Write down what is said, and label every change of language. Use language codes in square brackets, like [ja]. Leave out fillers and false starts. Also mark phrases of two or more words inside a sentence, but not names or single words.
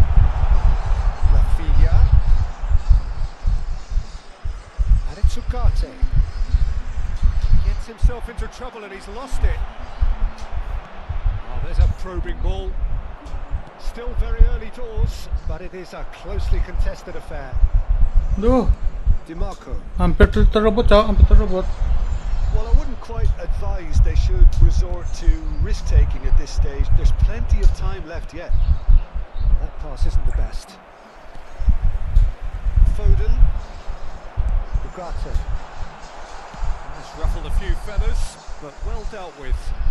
[en] Rafinha. And it's Ugarte. Gets himself into trouble and he's lost it. Oh, there's a probing ball. Still very early doors, but it is a closely contested affair. [id] Duh, DiMarco. hampir terrebut, Cok. Hampir terrebut. [en] Well, I wouldn't quite advise they should resort to risk-taking at this stage. There's plenty of time left yet. That pass isn't the best. Foden. Ugarte. Has ruffled a few feathers, but well dealt with.